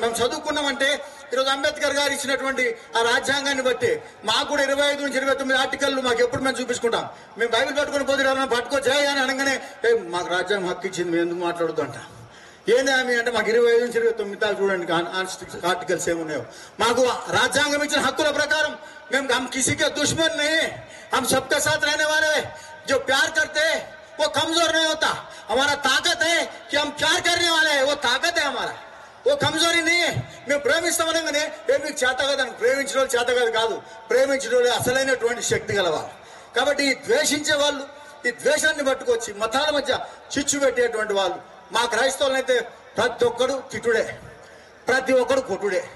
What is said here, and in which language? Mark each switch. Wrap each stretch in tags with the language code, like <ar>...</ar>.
<te>మేము చదువుకున్నామంటే ఈరోజు అంబేద్కర్ గారు ఇచ్చినటువంటి ఆ రాజ్యాంగాన్ని బట్టి మాకు కూడా 25 నుంచి 29 ఆర్టికల్లు మాకు ఎప్పుడు మేము చూపించుకుంటాం. మేము బైబిల్ పట్టుకుని పోతే పట్టుకోవచ్చా అని అనగానే మాకు రాజ్యాంగం హక్కు ఇచ్చింది, మేము ఎందుకు మాట్లాడుతూ అంట. ఏంది ఆమె అంటే మాకు 25 నుంచి 29 దాకా చూడండి ఆర్టికల్స్ ఏమున్నాయో. మాకు రాజ్యాంగం ఇచ్చిన హక్కుల ప్రకారం మేము</te> <hi>हम किसी के दुश्मन नहीं, हम सबके साथ रहने वाले, जो प्यार करते हैं वो कमजोर नहीं होता. हमारा ताकत है कि हम प्यार करने वाले हैं, वो ताकत है हमारा, वो कमजोरी नहीं है.</hi> <te>మేము ప్రేమిస్తామనగానే మీకు చేత కాదని, ప్రేమించిన వాళ్ళు చేత కాదు, ప్రేమించిన వాళ్ళు అసలైనటువంటి శక్తి గలవారు. కాబట్టి ఈ ద్వేషించే వాళ్ళు, ఈ ద్వేషాన్ని పట్టుకొచ్చి మతాల మధ్య చిచ్చు పెట్టేటువంటి వాళ్ళు మా క్రైస్తవులనైతే ప్రతి ఒక్కడు తిట్టుడే, ప్రతి ఒక్కడు కొట్టుడే.</te>